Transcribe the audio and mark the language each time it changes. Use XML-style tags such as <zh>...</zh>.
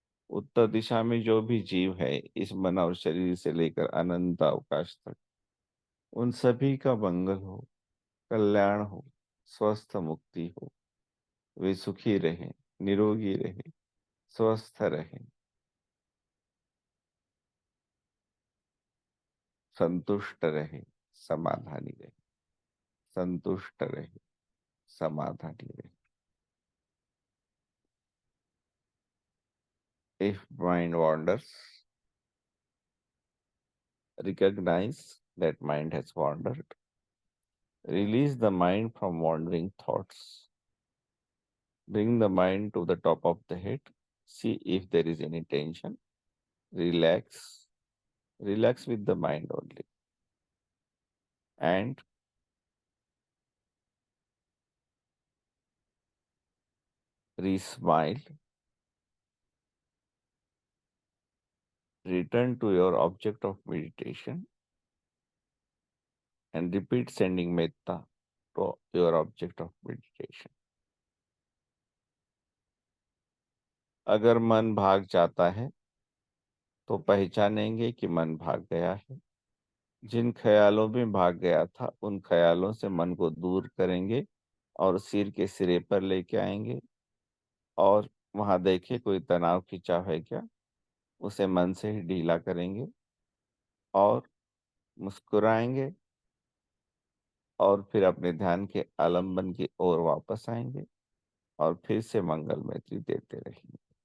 <hi>उत्तर दिशा में जो भी जीव है, इस मन और शरीर से लेकर अनंत अवकाश तक, उन सभी का मंगल हो, कल्याण हो, स्वस्थ मुक्ति हो, वे सुखी रहे, निरोगी रहे, स्वस्थ रहे, संतुष्ट रहे, समाधानी रहे, संतुष्ट रहे, समाधानी रहे।</hi> <en>If mind wanders, recognize that mind has wandered. Release the mind from wandering thoughts. Bring the mind to the top of the head. See if there is any tension. Relax. Relax with the mind only. And re-smile. Return to your object of meditation and repeat sending metta to your object of meditation.</en> <hi>अगर मन भाग जाता है तो पहचानेंगे कि मन भाग गया है। जिन ख्यालों में भाग गया था उन ख्यालों से मन को दूर करेंगे और सिर के सिरे पर लेके आएंगे और वहां देखे कोई तनाव खिंचाव है क्या, उसे मन से ही ढीला करेंगे और मुस्कुराएंगे और फिर अपने ध्यान के आलंबन की ओर वापस आएंगे और फिर से मंगल मैत्री देते रहेंगे।</hi>